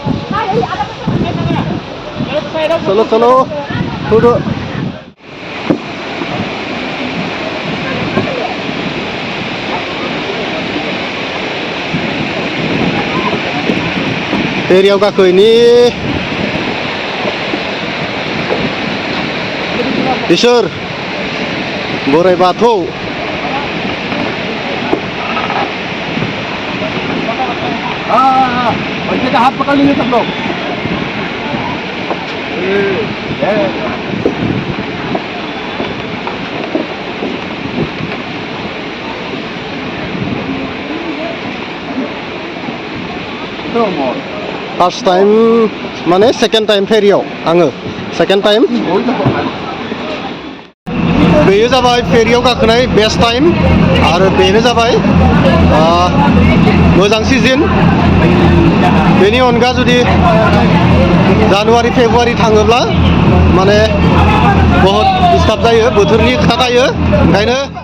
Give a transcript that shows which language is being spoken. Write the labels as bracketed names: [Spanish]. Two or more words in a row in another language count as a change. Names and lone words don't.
[Bodo] चलो फैदो फेरियाव गाखोनि इसोर बोराइ बाथौ [Hindi] हाथ पकड़ लीजिए सब लोग [English] first time [Bodo] माने [English] second time [Bodo] फेरियाव आङो [English] second time [Bodo] बेयो जाबाय फेरियाव गाखोनाय [English] best time [Bodo] आरो बेनो जाबाय मोजां सिजन बेनि अनगा जुदि जानुवारि फेब्रुवारि थाङोब्ला माने बहुत डिस्टार्ब जायो बोथोरनि खोथा थायो ओंखायनो